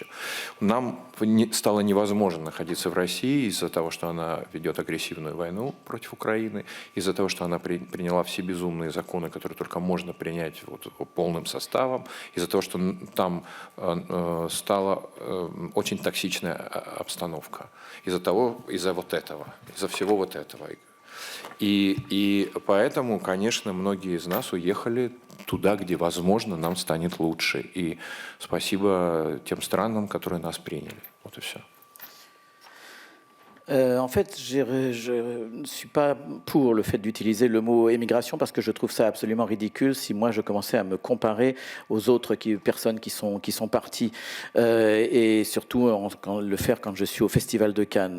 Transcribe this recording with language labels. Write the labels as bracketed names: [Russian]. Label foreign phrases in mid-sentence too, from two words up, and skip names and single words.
[Russian] Нам стало невозможно находиться в России из-за того, что она ведет агрессивную войну против Украины, из-за того, что она приняла все безумные законы, которые только можно принять полным составом, из-за того, что там стала очень токсичная обстановка, из-за вот этого, из-за всего вот этого. И поэтому, конечно, многие из нас уехали туда, где, возможно, нам станет лучше. И спасибо тем странам, которые нас приняли. Вот и все. [French] En fait, je ne suis pas pour le fait d'utiliser le mot émigration parce que je trouve ça absolument ridicule si moi je commençais à me comparer aux autres personnes qui sont parties et surtout le faire quand je suis au Festival de Cannes.